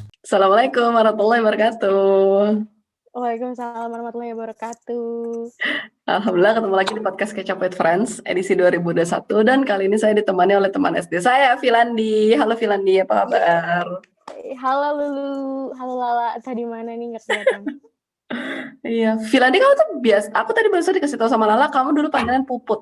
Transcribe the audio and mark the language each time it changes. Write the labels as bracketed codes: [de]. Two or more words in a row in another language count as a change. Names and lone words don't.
[ar] السلام عليكم ورحمة الله وبركاته. وعليكم السلام ورحمة الله وبركاته. [id] Alhamdulillah ketemu lagi di podcast Catch Up with Friends edisi 2021 dan kali ini saya ditemani oleh teman SD saya, Filandi. Halo Filandi, apa kabar? Halo Lulu, halo Lala, tadi mana nih nggak kelihatan? Iya, Filandi kamu tuh aku tadi baru dikasih tahu sama Lala, kamu dulu panggilan Puput.